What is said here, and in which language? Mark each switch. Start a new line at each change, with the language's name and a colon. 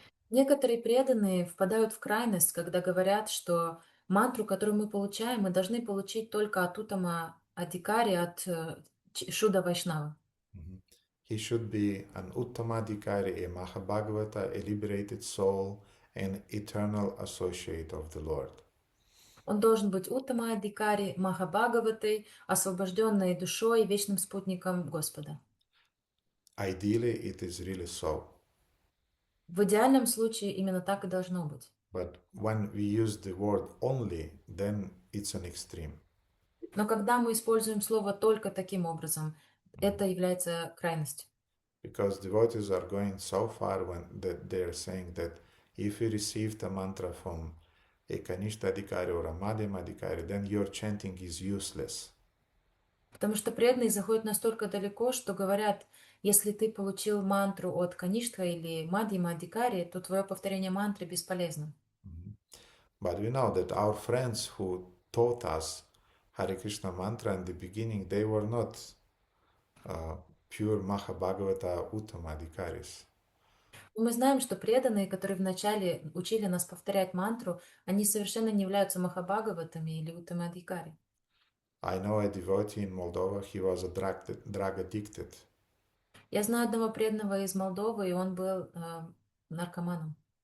Russian: Некоторые преданные впадают в крайность, когда говорят, что мантру, которую мы получаем, мы должны получить только от Уттама Адикари, от Шуда Вайшнава.
English: He should be an Uttamadikari, a Mahabhagavata, a liberated soul, an eternal associate of the Lord.
Russian: Он должен быть Уттама Адикари, Махабхагаватой, освобожденной душой, вечным спутником Господа.
English: Ideally, it is really so.
Russian: В идеальном случае именно так и должно быть.
English: But when we use the word only, then it's an extreme.
Russian: Но когда мы используем слово только таким образом, это является крайностью.
English: Because devotees are going so far when they are saying that if you received a mantra from a Kanishta Adhikari or a Madhyama Adhikari, then your chanting is useless.
Russian: Потому что преданные заходят настолько далеко, что говорят, если ты получил мантру от Каништха или Мадьяма Адикари, то твое повторение мантры бесполезно.
English: But we know that our friends who taught us Hare Krishna mantra in the beginning, they were not pure Mahabhagavata Uttamadhikaris.
Russian: Мы знаем, что преданные, которые вначале учили нас повторять мантру, они совершенно не являются Махабхагаватами или Уттамадхикари.
English: I know a devotee in Moldova, he was a drug addicted.
Russian: Я знаю одного преданного из Молдовы, и он был наркоманом.